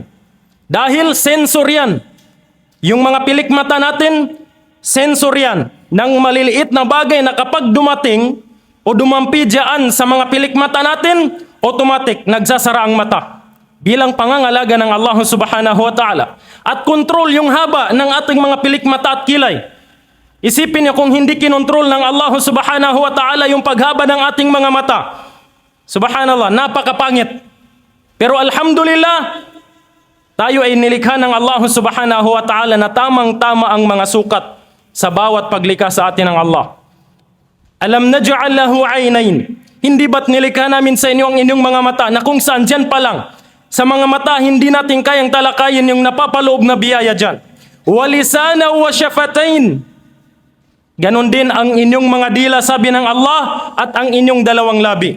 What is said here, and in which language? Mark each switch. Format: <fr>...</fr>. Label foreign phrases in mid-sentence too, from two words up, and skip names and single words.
<tl>Dahil sensor yan. Yung mga pilik mata natin, sensor yan ng maliliit na bagay na kapag dumating o dumampi dyan sa mga pilik mata natin, automatic nagsasara ang mata bilang pangangalaga ng Allah</tl> <ar>سبحانه وتعالى.</ar> <tl>At control yung haba ng ating mga pilik mata at kilay. Isipin niyo kung hindi kinontrol ng Allah</tl> <ar>سبحانه وتعالى</ar> <tl>yung paghaba ng ating mga mata. Subhanallah, napakapangit. Pero alhamdulillah, tayo ay nilikha ng Allah</tl> <ar>سبحانه وتعالى</ar> <tl>na tamang-tama ang mga sukat sa bawat paglikha sa atin ng Allah.</tl> <ar>ألم نجعل له عينين.</ar> <tl>Hindi ba't nilikha namin sa inyo ang inyong mga mata na kung saan dyan pa lang sa mga mata hindi natin kayang talakayin yung napapaloob na biyaya dyan.</tl> <ar>ولسانا وشفتين.</ar> <tl>Ganon din ang inyong mga dila, sabi ng Allah, at ang inyong dalawang labi.</tl>